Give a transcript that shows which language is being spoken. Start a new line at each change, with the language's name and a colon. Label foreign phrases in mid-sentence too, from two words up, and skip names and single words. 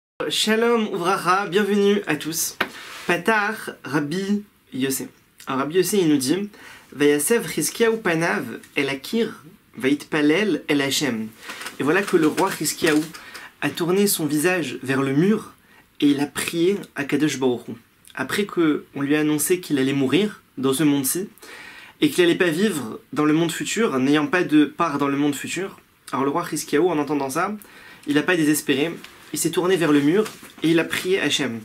Hebrew: שלום וברכה,
French: bienvenue à tous.
Hebrew: פתח רבי יוסי.
French: Alors Rabbi Yossé il nous dit
Hebrew: ויסב חזקיהו פניו אל הקיר ויתפלל אל השם.
French: Et voilà que le roi Chizkiyahu a tourné son visage vers le mur et il a prié à
Hebrew: קדוש ברוך הוא.
French: Après qu'on lui a annoncé qu'il allait mourir dans ce monde-ci et qu'il n'allait pas vivre dans le monde futur, n'ayant pas de part dans le monde futur. Alors le roi Chizkiyahu, en entendant ça, il n'a pas désespéré, il s'est tourné vers le mur et il a prié Hachem.